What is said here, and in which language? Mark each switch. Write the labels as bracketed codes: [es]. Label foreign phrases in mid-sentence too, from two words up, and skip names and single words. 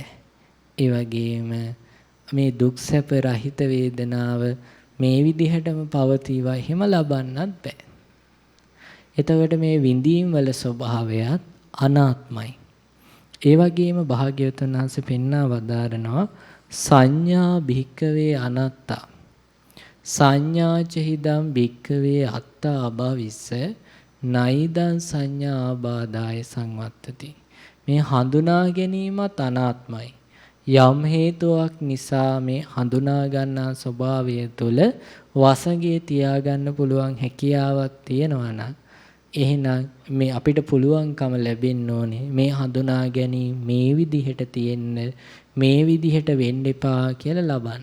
[si] ඒ වගේම මේ දුක් සැප රහිත වේදනාව මේ විදිහටම පවතිවා එහෙම ලබන්නත් බෑ. එතකොට මේ විඳීම් වල ස්වභාවයත් අනාත්මයි. ඒ වගේම භාග්‍යවතුන් වහන්සේ පෙන්වා වදාරනවා [pi] සංඥා භික්කවේ අනාත්තා. සංඥාචහිදම් භික්කවේ අත්තා අභවිස්ස නයිදං සංඥා ආබාධාය සංවත්තති. [si] මේ හඳුනා ගැනීමත් අනාත්මයි. යම් හේතුවක් නිසා මේ හඳුනා ගන්නා ස්වභාවය තුළ වසඟේ තියාගන්න පුළුවන් හැකියාවක් තියෙනවා නම් එහෙනම් මේ අපිට පුළුවන්කම ලැබෙන්න ඕනේ මේ හඳුනා ගැනීම මේ විදිහට තියෙන්න මේ විදිහට වෙන්න එපා කියලා ලබන්න.